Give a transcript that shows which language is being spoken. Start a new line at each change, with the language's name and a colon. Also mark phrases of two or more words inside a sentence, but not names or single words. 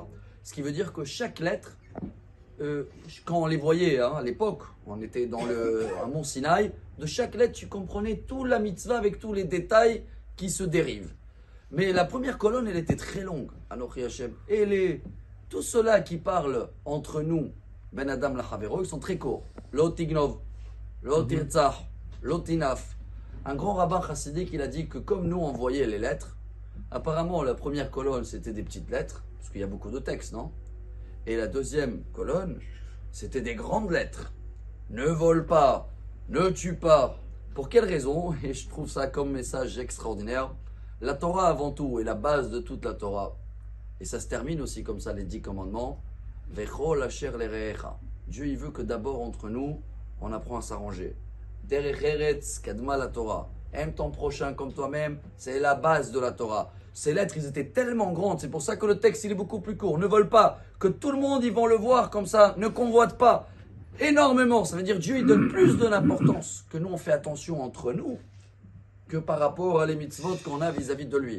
French: Ce qui veut dire que chaque lettre, quand on les voyait à l'époque, on était dans un mont Sinaï, de chaque lettre, tu comprenais toute la mitzvah avec tous les détails qui se dérivent. Mais la première colonne, elle était très longue,
Hebrew: אנכי השם.
French: Et tous ceux-là qui parlent entre nous,
Hebrew: בין אדם לחבירו,
French: ils sont très courts.
Hebrew: לא תגנוב, לא תרצח, לא תנאף.
French: Un grand rabbin chassidique, il a dit que comme nous, on voyait les lettres, apparemment, la première colonne, c'était des petites lettres, parce qu'il y a beaucoup de textes, non? Et la deuxième colonne, c'était des grandes lettres. Ne vole pas, ne tue pas. Pour quelle raison? Et je trouve ça comme message extraordinaire. La Torah avant tout est la base de toute la Torah. Et ça se termine aussi comme ça, les 10 commandements.
Hebrew: וכל אשר לרעך.
French: Dieu, il veut que d'abord entre nous, on apprend à s'arranger.
Hebrew: דרך ארץ קדמה לתורה.
French: Aime ton prochain comme toi-même, c'est la base de la Torah. Ces lettres, ils étaient tellement grandes, c'est pour ça que le texte, il est beaucoup plus court. Ne vole pas, que tout le monde, ils vont le voir comme ça. Ne convoite pas. Énormément, ça veut dire Dieu, il donne plus de l'importance que nous, on fait attention entre nous, que par rapport à les mitzvot qu'on a vis-à-vis de lui.